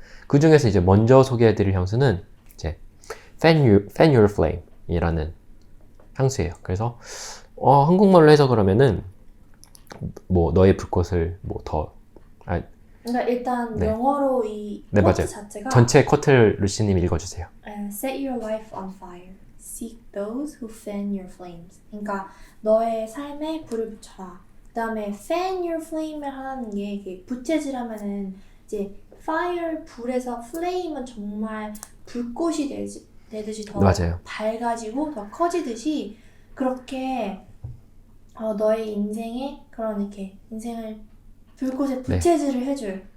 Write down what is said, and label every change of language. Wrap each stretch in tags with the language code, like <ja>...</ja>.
<ko>그 중에서 이제 먼저 소개해드릴 향수는 이제 Fan Your Flame 이라는 향수예요. 그래서 한국말로 해서 그러면은 뭐 너의 불꽃을 그러니까 일단 영어로 이 코트 맞아요. 자체가 전체 코트를 루시님 읽어주세요.</ko> <en>Set your life on fire. Seek those who fan your flames.</en> <ko>그러니까 너의 삶에 불을 붙여라. 그다음에 fan your flame을 하는 게 이게 부채질하면은 이제 fire 불에서 flame은 정말 불꽃이 되듯이 더 밝아지고 더 커지듯이 그렇게 너의 인생에 그런 이렇게 인생을 불꽃에 부채질을 해줄.</ko>